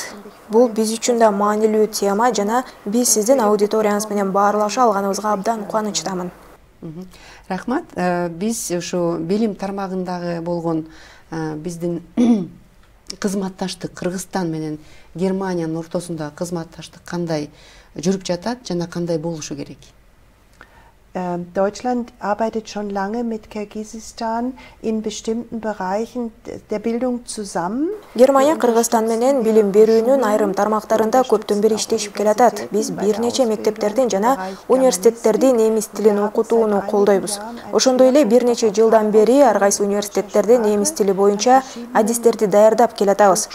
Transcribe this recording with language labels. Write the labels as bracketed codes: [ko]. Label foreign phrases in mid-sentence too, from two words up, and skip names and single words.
[ky] Бул биз үчүн да маанилүү тема жана биз сиздин аудиторияңыз менен баарлаша алганыбызга абдан кубанычтамын. Рахмат. Биз ушу билим тармагындагы болгон биздин кызматташтык Кыргызстан менен Германиянын ортосундагы кызматташтык кандай жүрүп жатат жана кандай болушу керек? [de] Deutschland arbeitet schon lange mit Kirgisistan in bestimmten Bereichen der Bildung zusammen. [ky] Германия Кыргызстан менен билим берүүнүн айрым тармактарында көптөн бери иштешип келатат. Биз бир нече мектептердин жана университеттердин немис тилин окутууну колдойбуз. Ошондой эле бир нече жылдан бери ар кайсы университеттерде немис тили боюнча адистерди даярдап келатабыз.